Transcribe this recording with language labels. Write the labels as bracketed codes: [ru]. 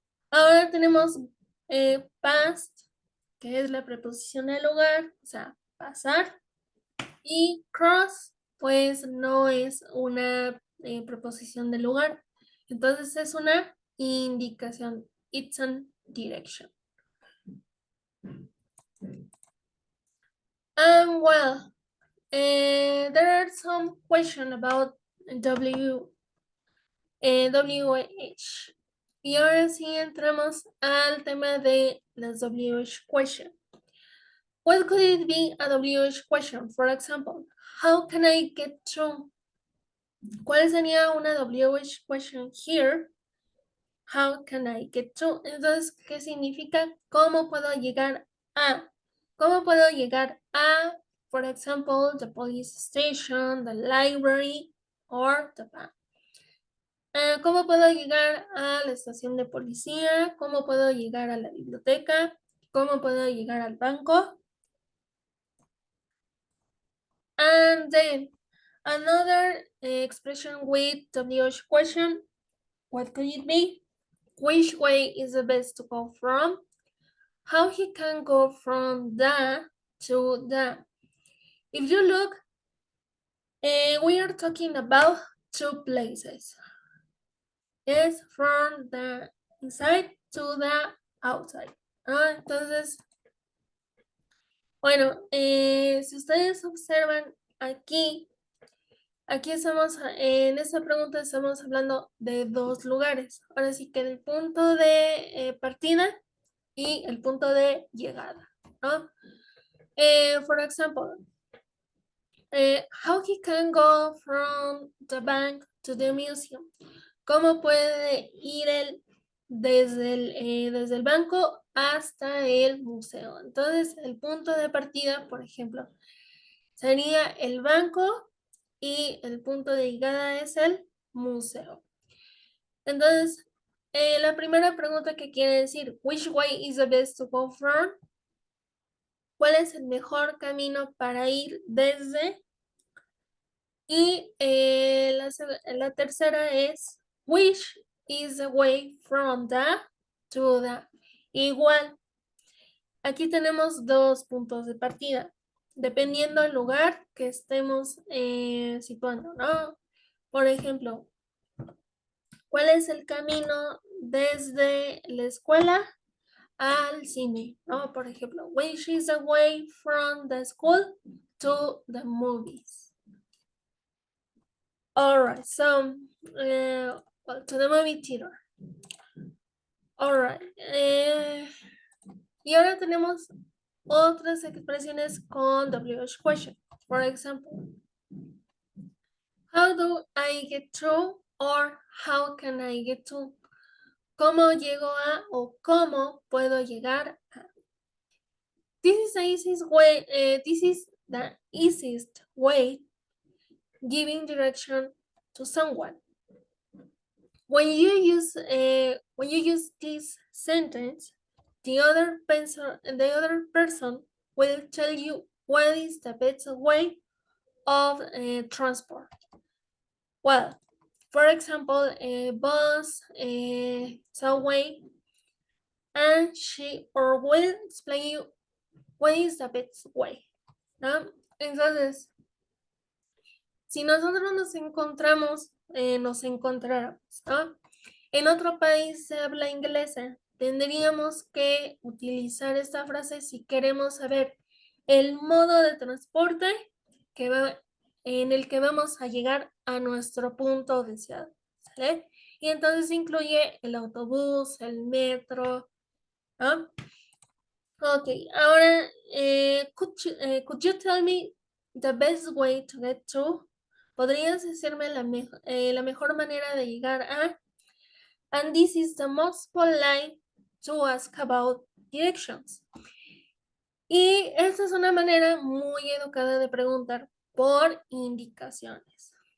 [es] Ahora tenemos past, que es la preposición de lugar, o sea, pasar. Y cross, pues no es una preposición de lugar. Entonces es una indicación. [en] It's an direction. Well, there are some questions about WH. [es] Y ahora sí entramos al tema de las WH question. [en] What could it be a WH question? For example, how can I get to? [es] ¿Cuál sería una [en] WH question here? How can I get to? [es] Entonces, ¿qué significa? ¿Cómo puedo llegar a? ¿Cómo puedo llegar a, [en] for example, the police station, the library, or the bank? [es] ¿Cómo puedo llegar a la estación de policía? ¿Cómo puedo llegar a la biblioteca? ¿Cómo puedo llegar al banco? [en] And then another expression with WH question, what could it be? Which way is the best to go from? How he can go from the to the. If you look, we are talking about two places. Yes, from the inside to the outside. [es] Entonces, bueno, si ustedes observan aquí, en esta pregunta estamos hablando de dos lugares. Ahora sí que el punto de partida y el punto de llegada, ¿no? [en] For example, how he can go from the bank to the museum. [es] ¿Cómo puede ir él desde el banco hasta el museo? Entonces, el punto de partida, por ejemplo, sería el banco y el punto de llegada es el museo. Entonces, la primera pregunta que quiere decir, [en] which way is the best to go from? [es] ¿Cuál es el mejor camino para ir desde? Y la tercera es, [en] which is the way from the to the. [es] Igual, Aquí tenemos dos puntos de partida, dependiendo del lugar que estemos situando, ¿no? Por ejemplo, ¿cuál es el camino desde la escuela al cine? ¿No? Por ejemplo, [en] which is the way from the school to the movies? All right, so, well, to the movie theater. All right. [es] Y ahora tenemos otras expresiones con WH question. [en] For example, how do I get to or how can I get to? [es] ¿Cómo llego a o cómo puedo llegar a? [en] This is the easiest way giving direction to someone. When you use this sentence, the other person will tell you what is the best way of transport. Well, for example, a bus, a subway, and she or will explain you what is the best way, ¿no? [es] Entonces, si nosotros nos encontráramos, ¿no? En otro país se habla inglesa, tendríamos que utilizar esta frase si queremos saber el modo de transporte en el que vamos a llegar a nuestro punto deseado, ¿sale? Y entonces incluye el autobús, el metro, ¿no? [en] Ok, ahora, could you tell me the best way to get to? [es] ¿Podrías decirme la mejor manera de llegar a? [en] And this is the most polite to ask about directions. [es] Y esta es una manera muy educada de preguntar por indicaciones.